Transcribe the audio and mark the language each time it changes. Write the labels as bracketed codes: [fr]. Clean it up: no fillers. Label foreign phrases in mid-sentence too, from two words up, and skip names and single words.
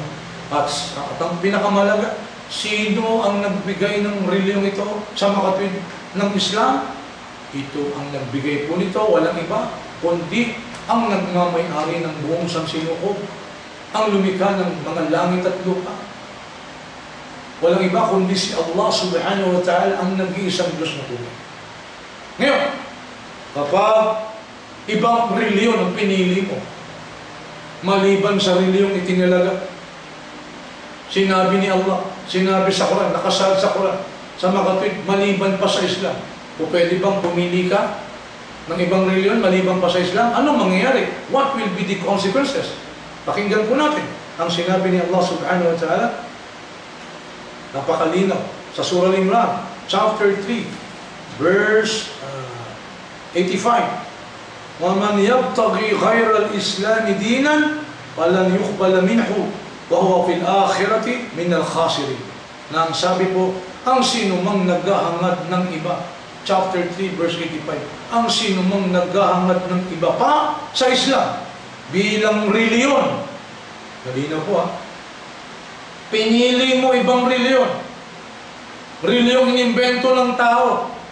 [tl] At ang pinakamalaga, sino ang nagbigay ng reliyong ito sa makatwid ng Islam? Ito ang nagbigay po nito, walang iba, kundi ang nagmamay-ari ng buong sansinukob, ang lumikha ng mga langit at lupa. Walang iba kundi si Allah [ar] subhanahu wa ta'ala [tl] ang nag-iisang Diyos na tunay. Ngayon, kapag ibang reliyon ang pinili mo, maliban sa reliyong itinalaga, sinabi ni Allah, sinabi sa Quran, nakasaad sa Quran, sa makatwid, maliban pa sa Islam, o pwede bang pumili ka ng ibang reliyon maliban pa sa Islam? Anong mangyayari? [en] What will be the consequences? [tl] Pakinggan po natin ang sinabi ni Allah [ar] subhanahu wa ta'ala, [tl] napakalinaw, sa Surah Al-Imran, [en] chapter 3, verse 85. [ar] وَمَنْ يَبْتَغِي غَيْرَ الْإِسْلَامِ دِينًا فَلَنْ يُقْبَلَ مِنْهُ وَهُوَ فِي الْآخِرَةِ مِنَ الْخَاسِرِينَ. [tl] Na ang sabi po, ang sino mang naghahangad ng iba, [en] chapter 3, verse 85, [tl] ang sino mang naghahangad ng iba pa sa Islam bilang reliyon, malinaw po pinili mo ibang reliyon, reliyong inimbento ng tao,